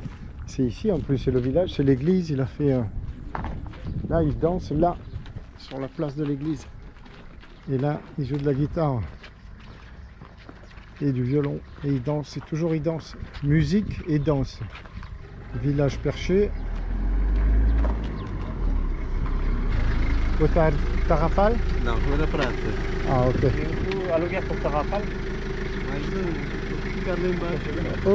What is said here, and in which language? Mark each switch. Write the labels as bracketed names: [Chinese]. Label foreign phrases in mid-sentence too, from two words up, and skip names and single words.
[French] C'est ici en plus, c'est le village, c'est l'église. Il a fait. Là, il danse là, sur la place de l'église. Et là, il joue de la guitare et du violon. Et il danse, c'est toujours il danse. Musique et danse. Village perché. Tarrafal? [Portuguese] Não, Flor da Prata. Ah, ok. [French] Tu aluguel pour Tarrafal? [Portuguese] Mas não, ficar lá embaixo.